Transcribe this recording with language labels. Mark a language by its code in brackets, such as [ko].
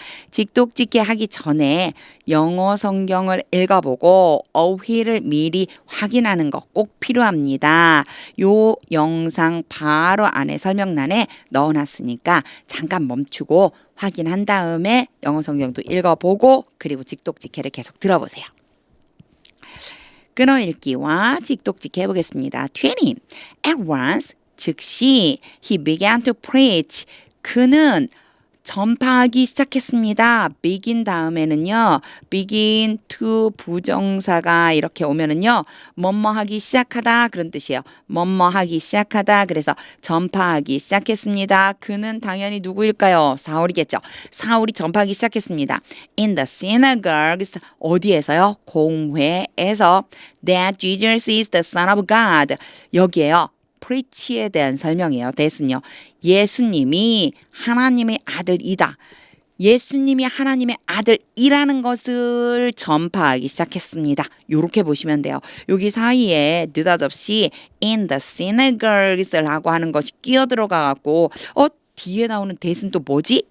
[ko] 직독직해 하기 전에 영어 성경을 읽어보고 어휘를 미리 확인하는 거 꼭 필요합니다. 요 영상 바로 안에 설명란에 넣어놨으니까 잠깐 멈추고 확인한 다음에 영어 성경도 읽어보고 그리고 직독직해를 계속 들어보세요. 끊어읽기와 직독직해 해보겠습니다. 20. [en] At once, [ko] 즉시 [en] he began to preach. [ko] 그는 전파하기 시작했습니다. begin 다음에는요. begin to 부정사가 이렇게 오면은요. 뭐뭐 하기 시작하다 그런 뜻이에요. 뭐뭐 하기 시작하다. 그래서 전파하기 시작했습니다. 그는 당연히 누구일까요? 사울이겠죠. 사울이 전파하기 시작했습니다. [en] In the synagogues [ko] 어디에서요? 공회에서 [en] that Jesus is the Son of God. [ko] 여기에요. preach에 대한 설명이에요. 대신요. 예수님이 하나님의 아들이다. 예수님이 하나님의 아들이라는 것을 전파하기 시작했습니다. 이렇게 보시면 돼요. 여기 사이에 느닷없이 [en] in the synagogues [ko] 라고 하는 것이 끼어 들어가갖고 뒤에 나오는 that은 또 뭐지?